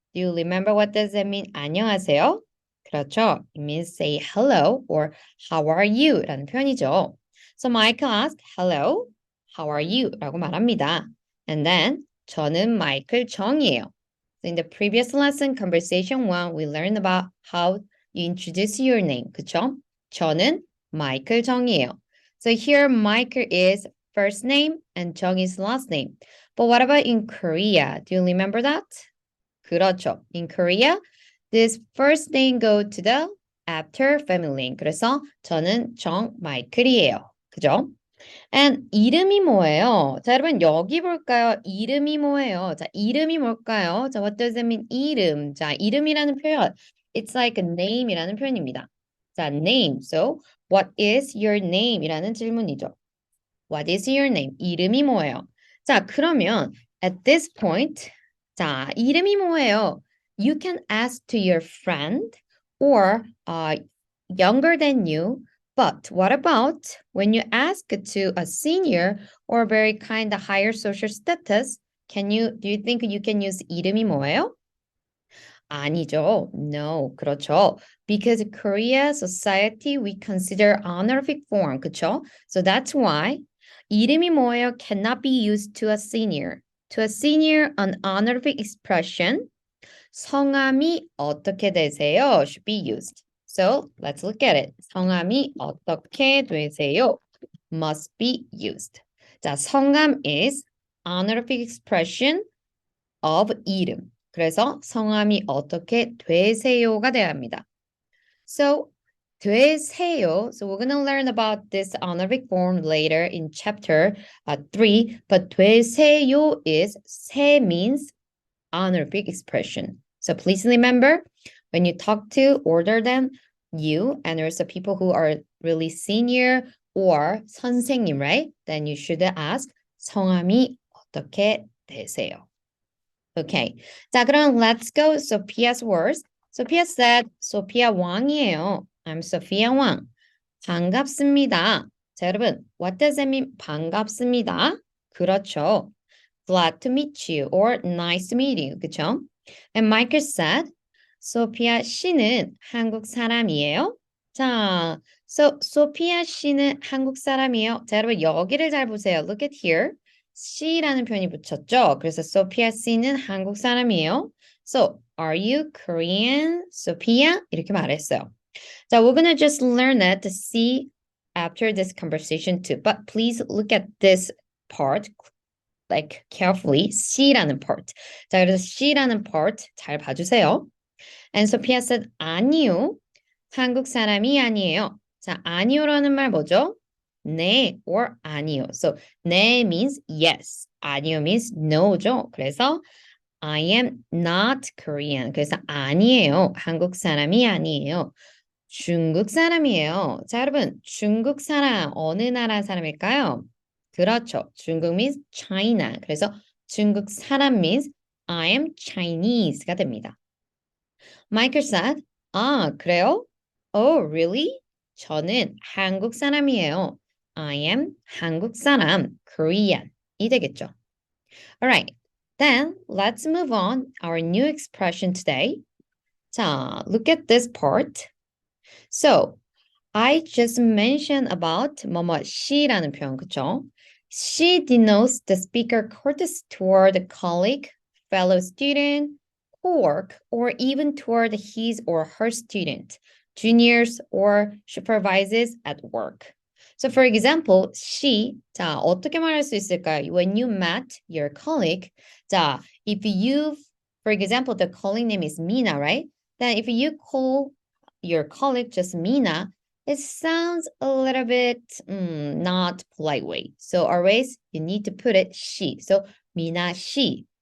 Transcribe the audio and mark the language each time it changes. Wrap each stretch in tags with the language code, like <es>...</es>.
<en>Do you remember what does that mean?</en> <ko>안녕하세요? 그렇죠.</ko> <en>It means say hello or how are you?</en> <ko>라는 표현이죠.</ko> <en>So Michael asked, hello, how are you?</en> <ko>라고 말합니다.</ko> <en>And then,</en> <ko>저는 마이클 정이에요.</ko> <en>So in the previous lesson, conversation 1, we learned about how you introduce your name.</en> <ko>그쵸? 저는 마이클 정이에요.</ko> <en>So here, Michael is first name and Jung is last name. But what about in Korea? Do you remember that?</en> <ko>그렇죠.</ko> <en>In Korea, this first name go to the after family name.</en> <ko>그래서 저는 정 마이클이에요. 그죠? And 이름이 뭐예요? 자, 여러분 여기 볼까요? 이름이 뭐예요? 자, 이름이 뭘까요? 자,</ko> <en>what does it mean?</en> <ko>이름. 자, 이름이라는 표현.</ko> <en>It's like a name이라는</en> <ko>표현입니다.</ko> <en>자, name. So, what is your name?</en> <ko>이라는 질문이죠.</ko> <en>What is your name?</en> <ko>이름이 뭐예요? 자, 그러면</ko> <en>at this point,</en> <ko>자, 이름이 뭐예요?</ko> <en>You can ask to your friend or younger than you. But what about when you ask to a senior or very kind of higher social status? Do you think you can use</en> <ko>이름이 뭐예요? 아니죠.</ko> <en>No, 그렇죠. Because Korea society we consider honorific form,</en> <ko>그쵸?</ko> <en>So that's why</en> <ko>이름이 뭐예요</ko> <en>cannot be used to a senior. To a senior, an honorific expression</en> <ko>성함이 어떻게 되세요</ko> <en>should be used. So let's look at it.</en> <ko>성함이 어떻게 되세요</ko> <en>must be used. 자, 성함 is honorific expression of 이름.</en> <ko>그래서 성함이 어떻게 되세요가 돼야 합니다. So 되세요.</ko> <en>So we're going to learn about this honorific form later in chapter 3. But 되세요 is 세 means honorific expression. So please remember when you talk to older than you and also people who are really senior or 선생님, right? Then you should ask</en> <ko>성함이 어떻게 되세요?</ko> <en>Okay.</en> <ko>자, 그럼</ko> <en>let's go Sophia's words. Sophia said, Sophia 왕이에요. I'm Sophia 왕.</en> <ko>반갑습니다. 자, 여러분,</ko> <en>what does that mean?</en> <ko>반갑습니다. 그렇죠.</ko> <en>Glad to meet you or nice to meet you.</en> <ko>그쵸?</ko> <en>And Michael said, Sophia</en> <ko>씨는 한국 사람이에요? 자, Sophia 씨는 한국 사람이에요. 자, 여러분, 여기를 잘 보세요.</ko> <en>Look at here.</en> <ko>씨라는 표현이 붙였죠. 그래서 Sophia 씨는 한국 사람이에요.</ko> <en>So, are you Korean, Sophia?</en> <ko>이렇게 말했어요.</ko> <en>자, we're gonna just learn it to see after this conversation too. But please look at this part like carefully.</en> <ko>C라는 part. 자, 그래서 C라는 part 잘 봐주세요.</ko> <en>And Sophia said,</en> <ko>아니요. 한국 사람이 아니에요. 자, 아니요라는 말 뭐죠?</ko> <en>네 or 아니요. So, 네 means yes. 아니요 means no죠.</en> <ko>그래서</ko> <en>I am not Korean.</en> <ko>그래서 아니에요. 한국 사람이 아니에요. 중국 사람이에요. 자, 여러분, 중국 사람 어느 나라 사람일까요? 그렇죠.</ko> <en>중국 means China.</en> <ko>그래서 중국 사람</ko> <en>means I am Chinese</en> <ko>가 됩니다.</ko> <en>Michael said,</en> <ko>아, 그래요?</ko> <en>Oh, really?</en> <ko>저는 한국 사람이에요.</ko> <en>I am 한국 사람, Korean.</en> <ko>이 되겠죠.</ko> <en>Alright, then let's move on our new expression today. 자, look at this part. So, I just mentioned about 뭐뭐 she</en> <ko>라는 표현, 그쵸?</ko> <en>She denotes the speaker courtesy toward a colleague, fellow student, coworker, or even toward his or her student. juniors, or supervises at work. So for example,</en> <ko>she, 자, 어떻게 말할 수 있을까요?</ko> <en>When you met your colleague, 자, if you, for example, the colleague name is Mina, right? Then if you call your colleague just Mina, it sounds a little bit not polite way. So always you need to put it she. So Mina she.</en>